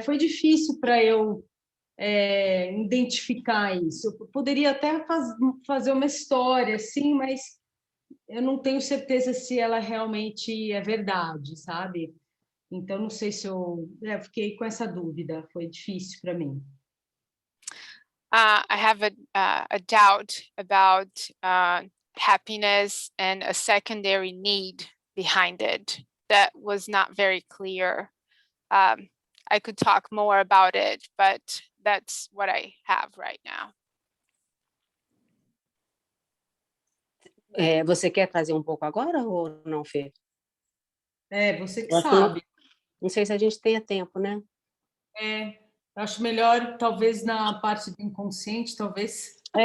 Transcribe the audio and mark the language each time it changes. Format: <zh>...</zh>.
<pt>Foi difícil para eu identificar isso. Eu poderia até fazer uma história, assim, mas eu não tenho certeza se ela realmente é verdade, sabe? Então, não sei se eu fiquei com essa dúvida, foi difícil para mim.</pt> <en>I have a doubt about happiness and a secondary need behind it. That was not very clear. I could talk more about it, but that's what I have right now.</en> <pt>Você quer trazer um pouco agora ou não, Fê? Você que sabe. Não sei se a gente tenha tempo, né? Acho melhor, talvez, na parte do inconsciente, talvez.</pt>